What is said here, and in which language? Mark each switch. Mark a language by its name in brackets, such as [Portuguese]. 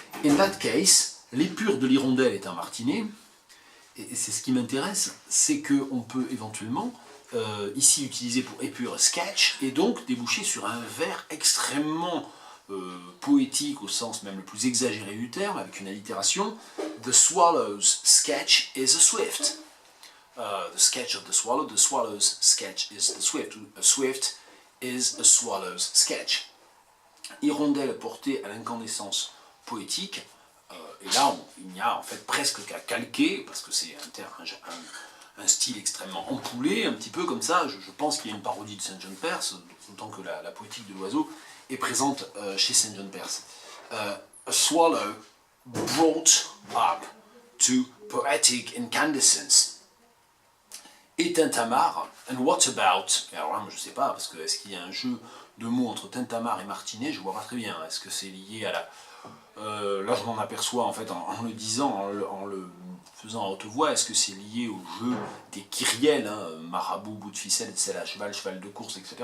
[English] In that case, [French] l'épure de l'hirondelle est un martinet, et c'est ce qui m'intéresse, c'est qu'on peut éventuellement ici utiliser pour épure sketch, et donc déboucher sur un vers extrêmement poétique au sens même le plus exagéré du terme, avec une allitération. [English] The swallow's sketch is a swift. The sketch of the swallow's sketch is the swift. A swift is a swallow's sketch. [French] Hirondelle portée à l'incandescence poétique. Et là, il n'y a en fait presque qu'à calquer, parce que c'est un style extrêmement ampoulé, un petit peu comme ça. Je pense qu'il y a une parodie de Saint John Perse, d'autant que la poétique de l'oiseau est présente chez Saint John Perse. [English] A swallow brought up to poetic incandescence. [French] Et tintamarre, [English] and what about, [French] alors là, je ne sais pas, parce que est-ce qu'il y a un jeu de mots entre tintamarre et martinet, je ne vois pas très bien. Est-ce que c'est lié à la... là, je m'en aperçois en fait en le disant, en le faisant à haute voix. Est-ce que c'est lié au jeu des kyrielles, hein, marabout, bout de ficelle, selle à cheval, cheval de course, etc.